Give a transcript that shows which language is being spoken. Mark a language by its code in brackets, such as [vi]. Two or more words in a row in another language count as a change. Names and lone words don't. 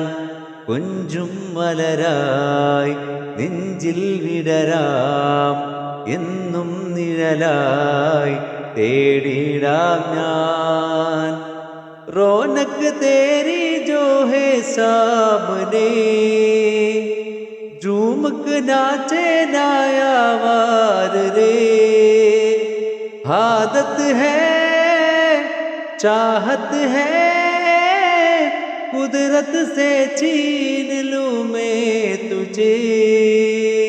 [ml] കുഞ്ചും മലരായി നെഞ്ചിൽ വിടരാം, എന്നും നിഴലായി തേടിടാം ഞാൻ. [hi] रौनक तेरी जो है सामने, झूमक नाचे नायावार रे. आदत है चाहत है, कुदरत से छीन लूं मैं तुझे.